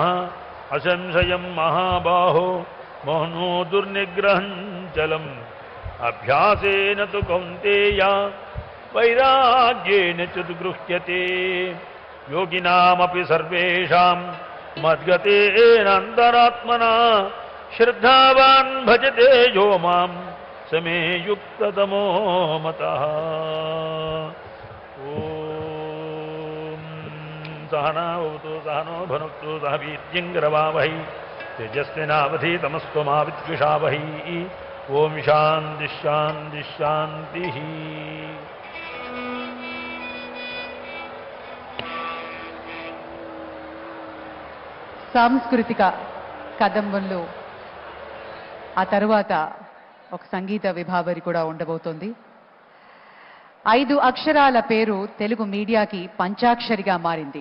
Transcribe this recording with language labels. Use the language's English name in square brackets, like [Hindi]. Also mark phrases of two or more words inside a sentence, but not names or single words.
[Sanskrit] असंशयं महाबाहो मोहनो दुर्निग्रहं चलम् अभ्यासेन तु कौन्तेय वैराग्येन च गृह्यते योगिनामपि सर्वेषां मद्गतेनान्तरात्मना श्रद्धावान् भजते यो मां समे युक्ततमो मतः ॐ सहना भवतु सहनो भुनक्तु सह वीर्यङ्करवावहै तेजस्विनावधीतमस्तु मा विद्विषावहै ओम शांति शांति शांति। [Telugu] సాంస్కృతిక కదంబంలో ఆ తరువాత ఒక సంగీత విభావరి కూడా ఉండబోతోంది. 5 అక్షరాల పేరు తెలుగు మీడియాకి పంచాక్షరిగా మారింది.